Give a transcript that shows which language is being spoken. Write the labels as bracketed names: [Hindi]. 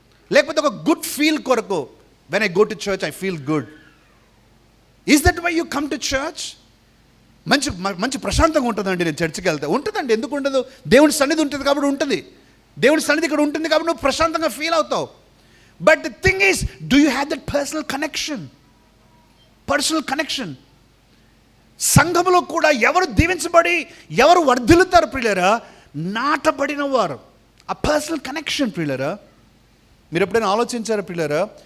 [Telugu] లేకపోతే ఒక good feel కొరకు, [English] When I go to church I feel good, is that why you come to church? [Telugu] మంచి ప్రశాంతంగా ఉంటుందండి నేను చర్చికి వెళ్తే. ఉంటుందండి, ఎందుకు ఉండదు? దేవుని సన్నిధి ఉంటుంది కాబట్టి ఉంటుంది. దేవుని సన్నిధి ఇక్కడ ఉంటుంది కాబట్టి నువ్వు ప్రశాంతంగా ఫీల్ అవుతావు. [English] But the thing is, do you have that personal connection? Personal connection. [Telugu] సంఘములో కూడా ఎవరు దీవించబడి ఎవరు వర్ధిల్లుతారు ప్రియులారా? నాటబడిన వారు. ఆ పర్సనల్ కనెక్షన్ ప్రియులారా. మీరు ఎప్పుడైనా ఆలోచించారా ప్రియులారా?